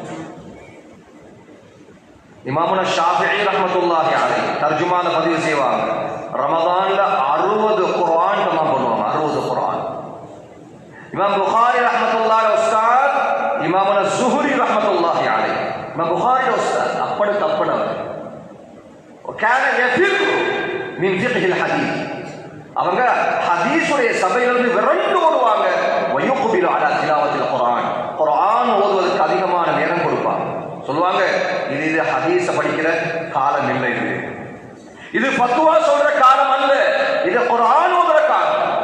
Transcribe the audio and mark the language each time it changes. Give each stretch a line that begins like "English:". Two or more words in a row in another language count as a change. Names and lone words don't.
Arabic: إمامنا الشافعي رحمة الله عليه
Tamil: தர்ஜுமால பதிவு செய்வாங்க, ரமதான்ல 60 குர்ஆன் தமாம் பண்ணுவாங்க. 60 குர்ஆன். இமாம் புகாரி ரஹ்மத்துல்லாஹி உஸ்தாத்
Arabic: إمامنا الزهري رحمة الله عليه,
Tamil: இமாம் புகாரி உஸ்தாத் அப்படி தப்பனவர்.
Arabic: وكان يفر من فقه الحديث.
Tamil: அவங்க ஹதீஸுடைய சபையிலிருந்து விரண்டு ஓடுவாங்க.
Arabic: ويقبل على تلاوة القرآن.
Tamil: குர்ஆன் ஓதுவதற்கு அதிகமான நேரம் கொடுப்பாங்க. சொல்லுவாங்க, இது ஹதீஸ படிக்கிற காலம் இல்லை, இது ஃபத்வா சொல்ற காலம் அல்ல, இது குர்ஆன் ஓதுற காலம்.